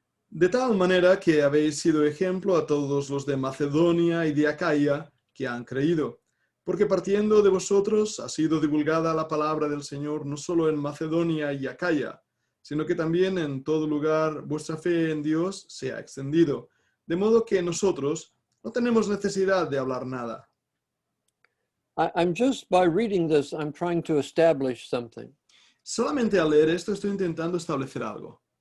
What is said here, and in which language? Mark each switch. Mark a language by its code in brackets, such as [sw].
[es] De tal manera que habéis sido ejemplo a todos los de Macedonia y de Acaya que han creído, porque partiendo de vosotros ha sido divulgada la palabra del Señor no solo en Macedonia y Acaya, sino que también en todo lugar vuestra fe en Dios se ha extendido, de modo que nosotros no tenemos necesidad de hablar nada. [en] I'm just, by reading this, I'm trying to establish something. [es] Solamente al leer esto estoy intentando establecer algo.